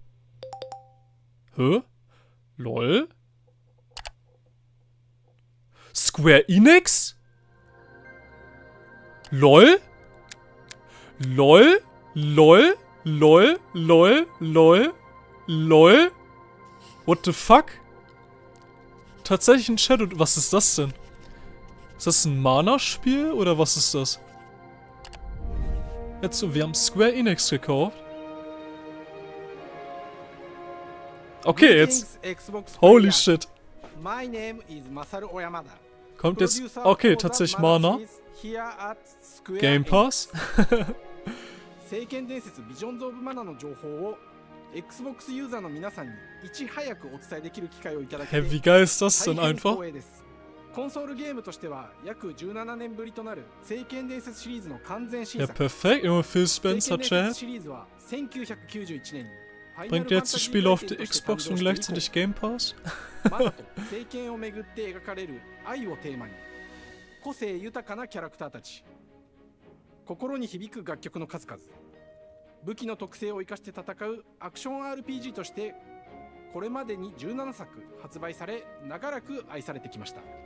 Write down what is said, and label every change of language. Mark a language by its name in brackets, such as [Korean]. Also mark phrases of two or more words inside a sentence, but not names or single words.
[German] Hä? LOL? Square Enix? LOL? LOL? LOL? LOL? LOL? LOL? LOL? [English] What the fuck? [German] Tatsächlich ein Shadow... Was ist das denn? Ist das ein Mana-Spiel oder was ist das? Jetzt so, wir haben Square Enix gekauft. Okay, jetzt. [English] Holy shit. My name is Masaru Oyamada. [German] Kommt jetzt. [English] Producer Okay, for the [German] tatsächlich [English] Mana Mana. series here at Square Game Pass. [Japanese] 聖剣伝説ビジョンズ・オブ・マナの情報を Xbox ユーザーの皆さんにいち早くお伝えできる機会をいただき [German] Hä, wie geil ist das [Japanese] 大 [German] denn [Japanese] 変 [German] einfach? [Japanese] 光栄です。コンソールゲームとしては約17年ぶりとなる聖剣伝説シリーズの完全新 [German] Ja, [Japanese] 作。 [German] perfekt. Junge, Phil [Japanese] 聖 [German] Spencer [Japanese] 剣伝 [German] Chat. [Japanese] 説シリーズは1991年に [German] Bringt jetzt die Spiele auf die Xbox und gleichzeitig Game Pass? [Japanese] マナと聖剣をめぐって描かれる愛をテーマに個性豊かなキャラクターたち心に響く楽曲の数々、武器の特性を生かして戦うアクション RPG としてこれまでに17作発売され、長らく愛されてきました。